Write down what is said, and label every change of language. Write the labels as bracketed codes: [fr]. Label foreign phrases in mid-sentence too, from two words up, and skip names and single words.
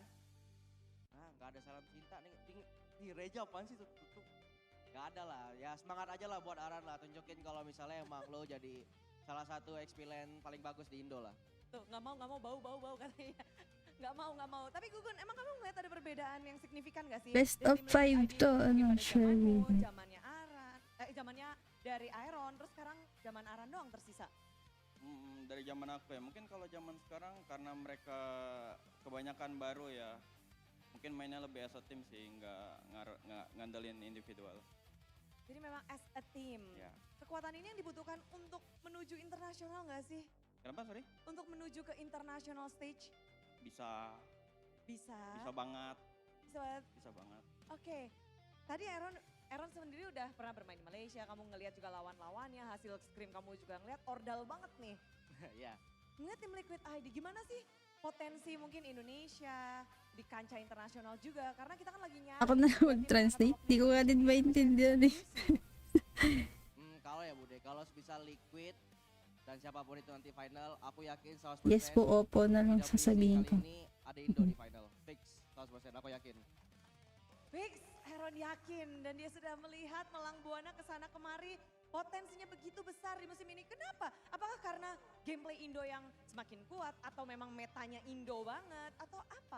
[id] Enggak ada salam cinta nih Reja apaan sih tuh? Enggak ada lah, ya semangat aja lah buat Aran lah, tunjukin kalau misalnya emang lo jadi salah satu XP lane paling bagus di Indo lah. Tuh nggak mau bau katanya. Nggak mau. Tapi Gugun, emang kamu ngeliat ada perbedaan yang signifikan nggak sih? [en] Best of 5 to, I'm not sure. [id] Zamannya Aran, zamannya dari Iron, terus sekarang zaman Aran doang tersisa. Dari zaman aku ya, mungkin kalau zaman sekarang karena mereka kebanyakan baru ya, mungkin mainnya lebih [en] as a team [id] sih, nggak ngandelin individual. Jadi memang [en] as a team. [id] Ya. Kekuatan ini yang dibutuhkan untuk menuju internasional nggak sih? Kenapa sorry? Untuk menuju ke [en] international stage? [id] Bisa banget. Bisa banget. Oke, tadi Aaron sendiri udah pernah bermain di Malaysia, kamu ngelihat juga lawan-lawannya, hasil scrim kamu juga ngelihat ordal banget nih. Iya. Ngeliat tim Liquid ID, gimana sih potensi mungkin Indonesia di kancah internasional juga? Karena kita kan lagi nyari. [tl] Ako na mag-translate. Di ko nga din maintindihan eh. [id] Kalau ya Bude, kalau bisa Liquid dan siapapun itu nanti final, aku yakin 100% [tl] Yes po, opo na lang sasabihin ko. [id] ini ada Indo di final. Fix 100%, aku yakin. Fix, Aaron yakin dan dia sudah melihat Melang Buana kesana kemari. Potensinya begitu besar di musim ini. Kenapa? Apakah karena gameplay Indo yang semakin kuat atau memang metanya Indo banget atau apa?